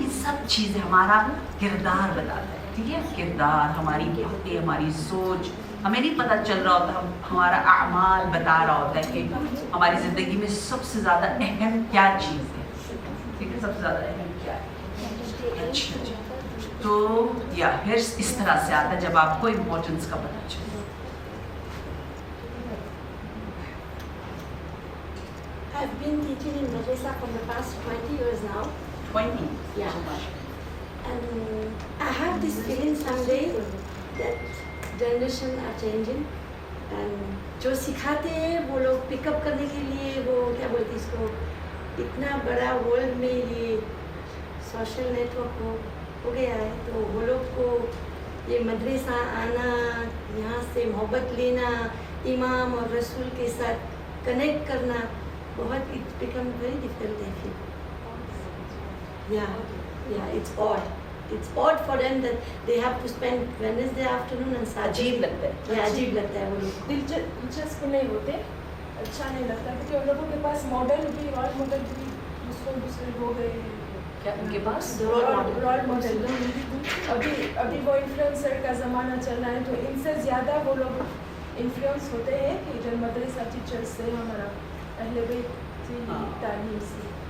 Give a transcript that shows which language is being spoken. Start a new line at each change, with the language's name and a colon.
Urdu: یہ سب چیزیں ہمارا کردار بتاتا ہے, ٹھیک ہے, کردار, ہماری باتیں, ہماری سوچ, ہمیں نہیں پتہ چل رہا ہوتا, ہمارا اعمال بتا رہا ہوتا ہے کہ ہماری زندگی میں سب سے زیادہ اہم کیا چیز ہے, ٹھیک ہے, سب سے زیادہ اہم کیا ہے. اچھا, تو یا حرص اس طرح سے آتا ہے جب آپ کو امپورٹنس کا پتہ چلے.
English: I've been teaching in madrasa for the past 20 years now. 20? Yeah. And I have this feeling someday that generation are changing.
Urdu: And جو سکھاتے ہیں وہ لوگ پک اپ کرنے کے لیے, وہ کیا بولتے اس کو, اتنا بڑا ورلڈ میں یہ سوشل نیٹ ورک ہو گیا ہے, تو وہ لوگ کو یہ مدرسہ آنا, یہاں سے محبت لینا, امام اور رسول کے ساتھ کنیکٹ کرنا, بہت
English: it's become very difficult I feel. Yeah, it's odd. It's odd for them that they have to spend Wednesday afternoon and Saturday.
Urdu: عجیب لگتا ہے. Yeah, عجیب لگتا ہے وہ لوگ. دلچسپ نہیں ہوتے, اچھا نہیں لگتا, کیونکہ ان لوگوں کے پاس ماڈل بھی, رول ماڈل بھی دوسرے ہو گئے. کیا ان کے پاس رول ماڈل ابھی وہ انفلوئنسر کا زمانہ چل رہا ہے, تو ان سے زیادہ وہ لوگ انفلوئنس ہوتے ہیں کہ جو مدرسہ ٹیچرس سے, ہمارا اہل بیت کی تعلیم سے.